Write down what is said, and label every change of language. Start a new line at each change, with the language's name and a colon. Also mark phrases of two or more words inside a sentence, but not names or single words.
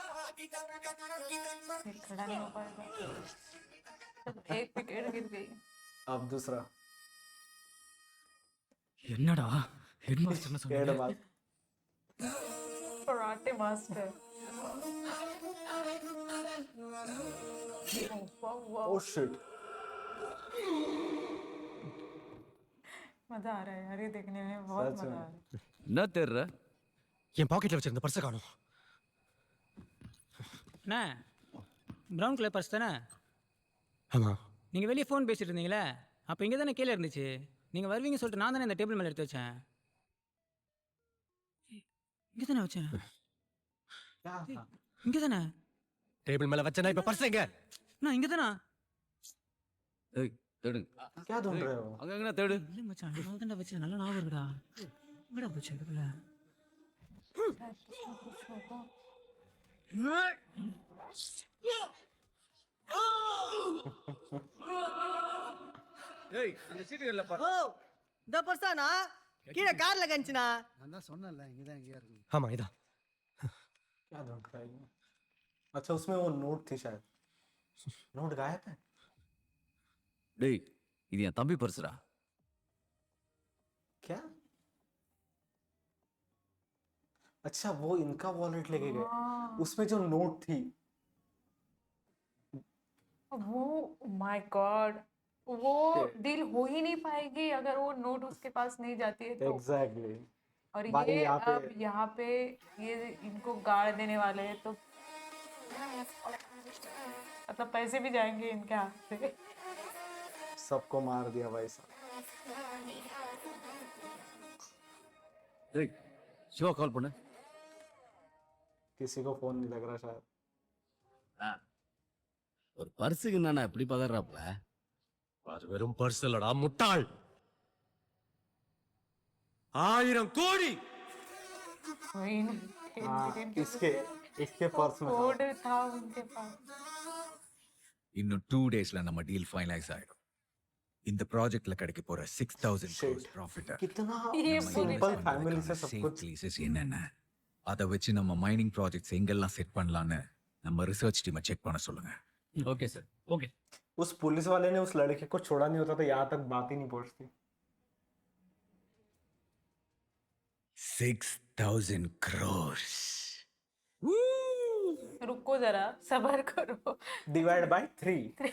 Hindi: ये खड़ा नहीं हो पाएगा। एक विकेट गिर गई। अब दूसरा
Tamil: என்னடா
English: head masternu
Hindi: हेड
Tamil: சொன்னீங்க
Hindi: मार
English: karate master. oh shit
Hindi: मजा आ रहा है यार ये देखने में, बहुत सच मजा में। आ रहा है।
Tamil: என்ன தெரியற என் பாக்கெட்டில் வச்சிருந்த பர்ஸை காணும். அண்ணா
English: brown colour purse
Tamil: தானே? ஆமாம். நீங்கள் வெளியே ஃபோன் பேசிட்டு இருந்தீங்களே, அப்போ இங்கே தானே கீழே இருந்துச்சு. நீங்கள் வருவீங்கன்னு சொல்லிட்டு நான் தானே இந்த டேபிள் மேலே எடுத்து வச்சேன். இங்கே தானே வச்சேன்,
Hindi: क्या था
Tamil: இங்கே தானே டேபிள் மேலே வச்சேன்னா இப்போ பர்ஸ் எங்க? நான் இங்கே தானே. ஏய் தேடுங்க
Hindi: क्या ढूंढ रहे हो
Tamil: அங்க எங்கண்ணா தேடு இல்லை மச்சான், இங்கே தானே வச்சேன், நல்லா ஞாபகம் இருக்குடா. எங்கடா போச்சு அதுக்குள்ள? ஏய் அந்த சீட்டுகள்ல பாரு. ஓ இந்த பர்ஸாண்ணா கீழே கார்ல கஞ்சினா. நான் தான் சொன்னேன்ல இங்கே தான் எங்கேயா இருக்கு. ஆமாம் இதான்.
Hindi: क्या ढूंढ रहा है ये? अच्छा उसमें वो नोट थी शायद, नोट गायब है।
Tamil: டேய் இது என் தம்பி பர்சுடா.
Hindi: क्या अच्छा वो इनका वॉलेट लेके गए, उसमें जो नोट थी।
English: oh my god,
Hindi: वो डील हो ही नहीं पाएगी अगर वो नोट उसके पास नहीं जाती है तो। एग्जैक्टली और भाई ये यहाँ पे- अब यहाँ पे ये इनको गाड़ देने वाले हैं तो मतलब पैसे भी जाएंगे इनके हाथ से। सबको मार दिया भाई साहब।
Tamil: டேய் சிவா கால் பண்ணு.
Hindi: किसी को फोन नहीं लग रहा शायद।
Tamil: ஒரு பர்சுக்கு என்னண்ணா இப்படி பதறாப்ல? அது வெறும் பர்ஸ் இல்லடா முட்டாள். 1000 கோடி.
Hindi: वही ना, हाँ इसके इसके पर्स में था। कोड था उनके पास।
Tamil: இன்னும் 2 டேஸ்ல நம்ம
English: deal finalize
Tamil: ஆயிடும். இந்த ப்ராஜெக்ட்ல கிடைக்க போற 6000
English: Shit. crores profit
Hindi: कितना ये
English: simple family
Hindi: से सब कुछ।
Tamil: லீசஸ் என்னென்ன அதை வச்சு நம்ம
English: mining projects
Tamil: எங்கெல்லாம் செட் பண்ணலான்னு நம்ம
English: research teamai
Tamil: செக் பண்ண சொல்லுங்க.
English: okay sir okay
Hindi: उस पुलिस वाले ने उस लड़के को छोड़ा नहीं होता तो यहाँ तक बात ही नहीं पहुंचती।
English: 6000 crores.
Hindi: रुको जरा, सबर करो।
English: divide by 3.